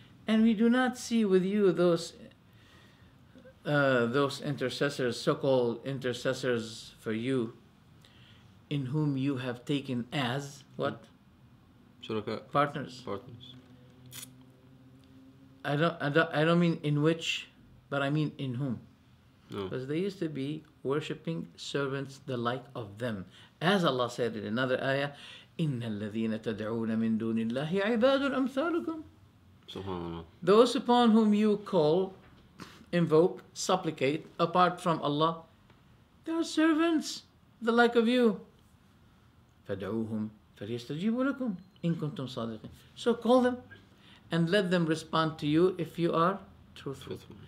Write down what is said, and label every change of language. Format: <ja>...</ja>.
<en>And we do not see with you those intercessors, so-called intercessors for you, in whom you have taken as what?</en> <ar>Shuraka.</ar> <en>Partners. I don't mean in which, but I mean in whom. No. Because they used to be worshipping servants the like of them. As Allah said in another ayah,</en> <ar>إِنَّ الَّذِينَ تَدْعُونَ مِن دُونِ اللَّهِ عِبَادٌ أَمْثَالُكُم.</ar> <en>Subhanallah. Those upon whom you call, invoke, supplicate, apart from Allah, they are servants the like of you.</en> <ar>فَدْعُوهُمْ فَلْيَسْتَجِيبُوا لَكُمْ إِن كُنتُمْ صَادِقِينَ.</ar> <en>So call them and let them respond to you if you are truthful.</en>